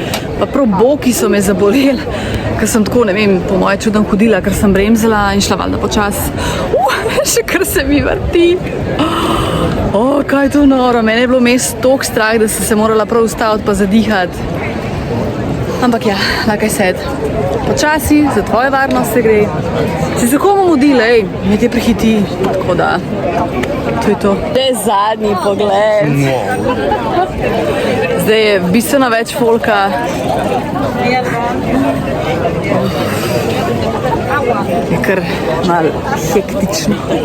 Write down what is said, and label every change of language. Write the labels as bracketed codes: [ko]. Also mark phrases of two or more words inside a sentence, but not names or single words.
[sl] Pa prav boki so me zaboleli, ker sem tako, ne vem, po moje čudem hodila, ker sem bremzala in šla valjda počas. Še kar se mi vrti. Kaj je to noro, meni je bilo mes toliko strah, da sem se morala prav ustaviti pa zadihati. Ampak ja, [en] like I said, [sl] počasi, za tvoje varnost se gre. Si se komu mudi, lej, me te prehiti, tako da, to je to. To je zadnji pogled. Zdaj je bistveno več folka. Je kar malo hektično.